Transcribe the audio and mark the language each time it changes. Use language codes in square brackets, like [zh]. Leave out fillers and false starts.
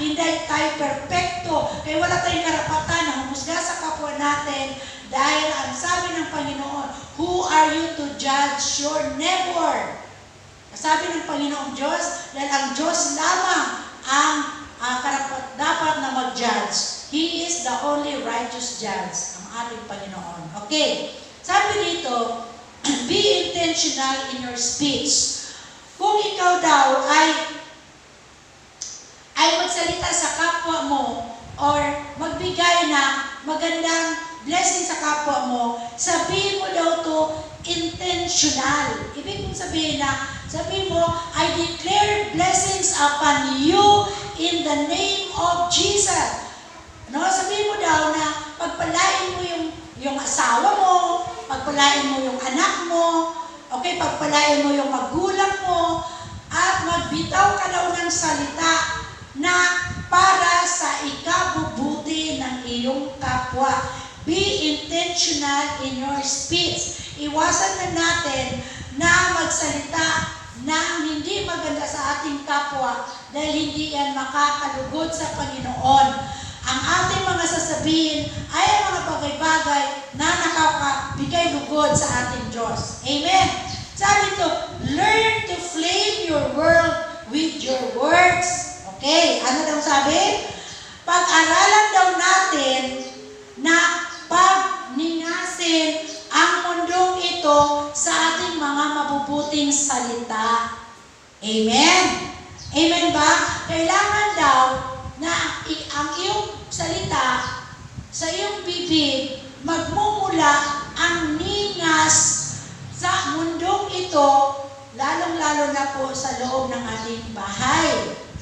[tl] Hindi tayo perfecto. Kaya wala tayong karapatan na humusga sa kapwa natin dahil ang sabi ng Panginoon, [en] who are you to judge your neighbor? [tl] Sabi ng Panginoong Diyos, dahil ang Diyos lamang ang karapat dapat na mag-judge. [en] He is the only righteous judge, [tl] ang ating Panginoon. [en] Okay. [tl] Sabi dito, [en] be intentional in your speech. [tl] Kung ikaw daw ay magsalita sa kapwa mo or magbigay ng magandang blessing sa kapwa mo, sabihin mo daw to intentional. Ibig kong sabihin mo, [en] I declare blessings upon you in the name of Jesus. [tl] No, sabihin mo daw na pagpalain mo yung asawa mo, pagpalain mo yung anak mo, okay, pagpalain mo yung magulang mo, at magbitaw ka daw ng salita na para sa ikabubuti ng iyong kapwa. [en] Be intentional in your speech. [tl] Iwasan na natin na magsalita ng hindi maganda sa ating kapwa dahil hindi yan makakalugod sa Panginoon. Ang ating mga sasabihin ay ang mga bagay-bagay na nakakabigay lugod sa ating Diyos. Amen? Sabi ito, [en] learn to flame your world with your words. [tl] Okay, ano daw sabi? Pag-aralan daw natin na pagningasin ang mundong ito sa ating mga mabubuting salita. Amen? Amen ba? Kailangan daw na ang iyong salita sa iyong bibig magmumula ang ningas sa mundong ito, lalong-lalo na po sa loob ng ating bahay.